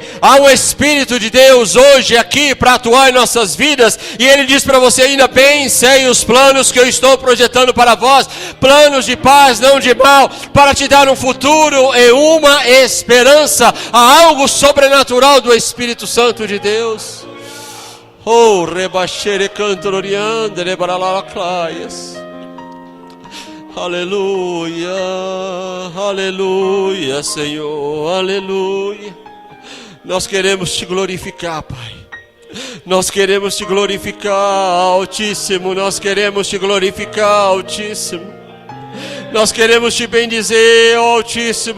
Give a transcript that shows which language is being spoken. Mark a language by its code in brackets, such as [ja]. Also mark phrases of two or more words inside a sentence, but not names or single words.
[pt] Há um Espírito de Deus hoje aqui para atuar em nossas vidas, e Ele diz para você, ainda bem sei os planos que eu estou projetando para vós, planos de paz, não de mal, para te dar um futuro e uma esperança. Há algo sobrenatural do Espírito Santo de Deus. Oh, rebachere cantoriande, rebaralaclaias. Aleluia, aleluia, Senhor, aleluia. Nós queremos te glorificar, Pai. Nós queremos te glorificar, Altíssimo. Nós queremos te glorificar, Altíssimo. Nós queremos te bendizer, Altíssimo.